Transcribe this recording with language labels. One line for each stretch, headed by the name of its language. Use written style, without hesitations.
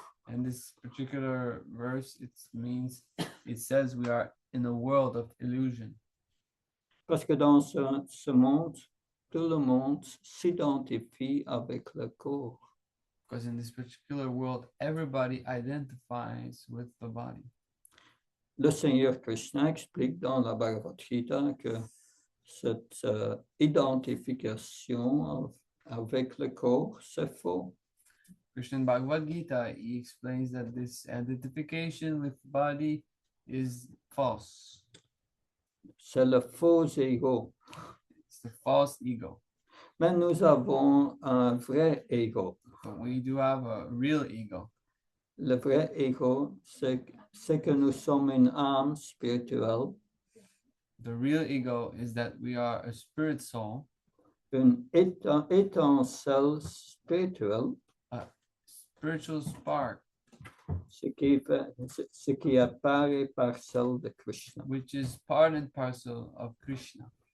English: And this particular verse, it says we are in a world of illusion.
French: Parce que dans ce monde, tout le monde s'identifie avec le corps.
English: Because in this particular world, everybody identifies with the body.
French: Le Seigneur Krishna explique dans la Bhagavad Gita que cette identification avec le corps, c'est faux.
English: Krishna in Bhagavad Gita, he explains that this identification with the body is false.
French: C'est le faux ego.
English: It's the false ego.
French: Mais nous avons un vrai ego.
English: But we do have a real ego.
French: Le vrai ego, c'est que nous sommes une âme spirituelle.
English: The real ego is that we are a spirit soul,
French: Une étincelle spirituelle,
English: a spiritual spark,
French: ce qui apparaît par celle de Krishna.
English: which is part and parcel of Krishna.